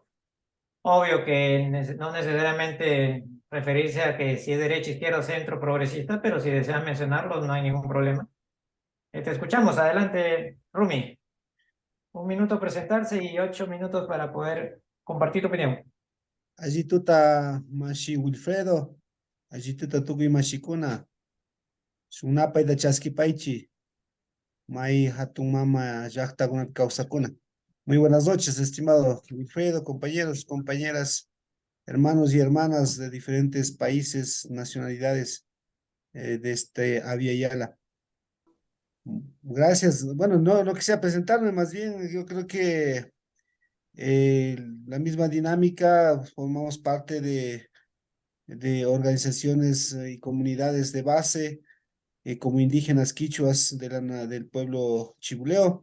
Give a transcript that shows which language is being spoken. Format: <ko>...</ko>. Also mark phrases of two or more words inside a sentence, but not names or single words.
<es>Obvio que no necesariamente referirse a que si es derecha, izquierda, centro, progresista, pero si deseas mencionarlo no hay ningún problema. Te escuchamos, adelante, Rumi. 1 minuto presentarse y 8 minutos para poder compartir tu opinión.</es> <qu>Allí tuta mashi Wilfredo. Allí tuta tukuy mashikuna. Sunapay da chaskipaychi. May hatun mama llaqtakunapi kawsakuna.</qu> <es>Muy buenas noches, estimado Wilfredo, compañeros, compañeras, hermanos y hermanas de diferentes países, nacionalidades de este Avia Yala. Gracias. Bueno, no quisiera presentarme, más bien yo creo que la misma dinámica, formamos parte de organizaciones y comunidades de base, como indígenas quichuas del pueblo chibuleo.</es>